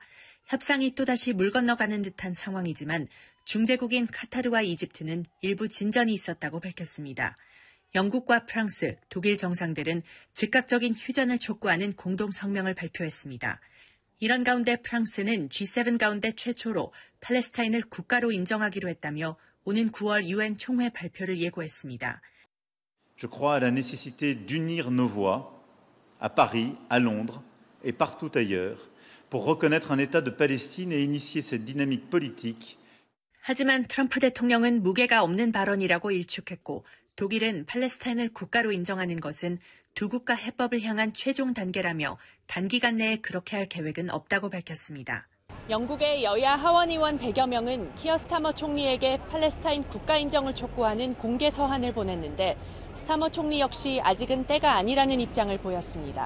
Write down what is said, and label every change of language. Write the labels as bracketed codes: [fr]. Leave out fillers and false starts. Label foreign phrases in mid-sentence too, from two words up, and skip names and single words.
[ko] 협상이 또다시 물 건너가는 듯한 상황이지만 중재국인 카타르와 이집트는 일부 진전이 있었다고 밝혔습니다. 영국과 프랑스, 독일 정상들은 즉각적인 휴전을 촉구하는 공동 성명을 발표했습니다. 이런 가운데 프랑스는 G7 가운데 최초로 팔레스타인을 국가로 인정하기로 했다며 오는 9월 유엔 총회 발표를 예고했습니다. [fr] Je crois à la nécessité d'unir nos voix à Paris, à Londres et partout ailleurs pour reconnaître un État de Palestine et initier cette dynamique politique. [ko] 하지만 트럼프 대통령은 무게가 없는 발언이라고 일축했고 독일은 팔레스타인을 국가로 인정하는 것은 두 국가 해법을 향한 최종 단계라며 단기간 내에 그렇게 할 계획은 없다고 밝혔습니다. 영국의 여야 하원의원 100여 명은 키어 스타머 총리에게 팔레스타인 국가 인정을 촉구하는 공개 서한을 보냈는데 스타머 총리 역시 아직은 때가 아니라는 입장을 보였습니다.